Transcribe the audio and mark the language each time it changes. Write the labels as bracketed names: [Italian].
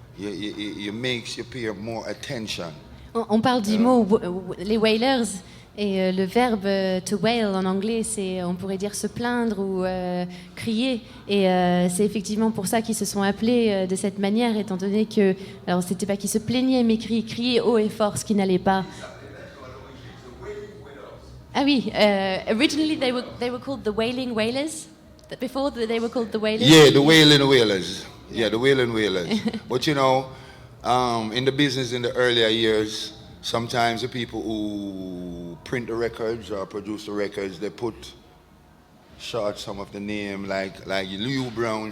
[English] It makes you pay more attention. [French] On parle du mot les wailers et le verbe to wail en anglais, c'est on pourrait dire se plaindre ou crier et c'est effectivement pour ça qu'ils se sont appelés de cette manière étant donné que alors c'était pas qu'ils se plaignaient mais criaient haut et fort ce qui n'allait pas. [English] Ah oui, originally they were called the Wailing Wailers. Before they were called the Wailers. Yeah, the Wailing Wailers. Yeah, the Wailing Wailers. But you know, in the business in the earlier years, sometimes the people who print the records or produce the records, they put short some of the name, like U Brown.